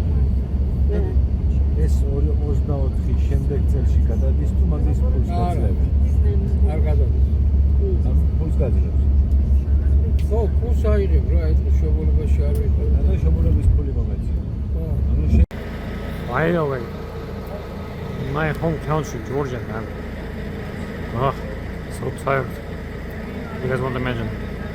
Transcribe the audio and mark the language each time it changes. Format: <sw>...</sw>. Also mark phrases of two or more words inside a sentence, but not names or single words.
<ka>ეს 24 შემდეგ წელში გადადის თუ მაგის ფულს გაძლევენ? არ გადადის. ფულს გაძლევს. ხო, ფულს აიღებ რა, ეს შობოლებაში არ ვიყავ. და შობოლების ფული მომეწია.</ka> <en>Finally, my home country, Georgian, man. Oh, so tired. You guys won't imagine.</en>